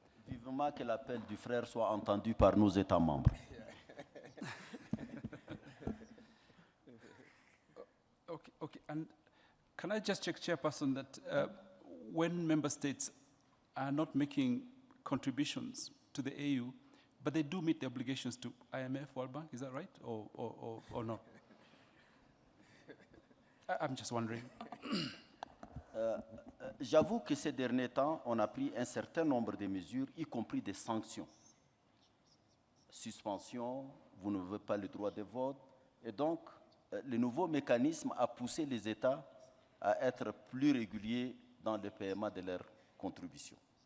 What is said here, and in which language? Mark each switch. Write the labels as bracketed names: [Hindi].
[French] Vivement que l'appel du frère soit entendu par nos États membres. [English] Okay, and can I just check, Chairperson, that when member states are not making contributions to the AU, but they do meet the obligations to IMF, World Bank, is that right, or no? I'm just wondering. [French] J'avoue que ces derniers temps, on a pris un certain nombre de mesures, y compris des sanctions. Suspension, vous ne voulez pas le droit de vote. Et donc, le nouveau mécanisme a poussé les États à être plus réguliers dans le paiement de leurs contributions.